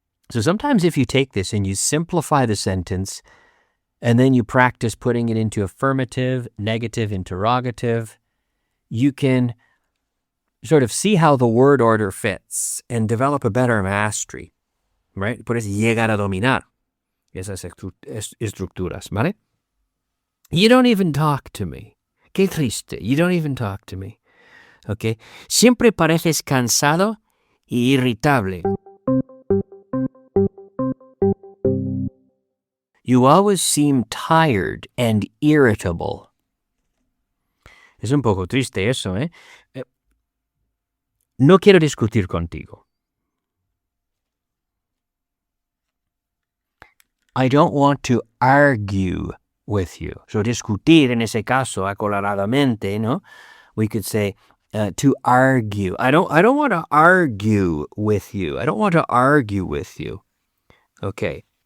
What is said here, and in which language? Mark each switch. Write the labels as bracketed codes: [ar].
[en] So sometimes if you take this and you simplify the sentence, and then you practice putting it into affirmative, negative, interrogative, you can sort of see how the word order fits and develop a better mastery, right? [es] Puedes llegar a dominar esas estructuras, ¿vale? [en] You don't even talk to me. [es] Qué triste. [en] You don't even talk to me. Okay? [es] Siempre pareces cansado y irritable. [en] You always seem tired and irritable. [es] Es un poco triste eso, ¿eh? No quiero discutir contigo. [en] I don't want to argue with you. [es] So discutir en ese caso, acoloradamente, ¿no? [en] We could say to argue. I don't want to argue with you. I don't want to argue with you. Okay.